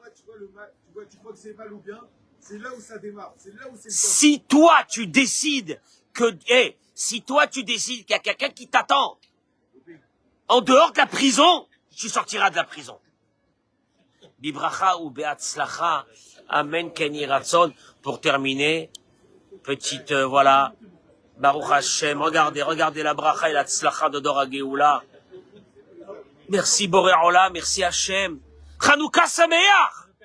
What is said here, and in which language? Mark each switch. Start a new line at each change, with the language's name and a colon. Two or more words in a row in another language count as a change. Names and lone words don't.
French: Tu crois que c'est mal ou bien? C'est là où ça démarre. C'est là où c'est le si toi tu décides si toi tu décides qu'il y a quelqu'un qui t'attend en dehors de la prison, tu sortiras de la prison.
Hebrew: Bibracha ou בהצלחה, אמן כן יהי רצון.
French: Pour terminer, petite voilà,
Hebrew: ברוך השם,
French: regardez la bracha et la tzlacha de
Hebrew: דור הגאולה.
French: Merci
Hebrew: בורא עולם,
French: merci Hashem.
Hebrew: חנוכה שמח.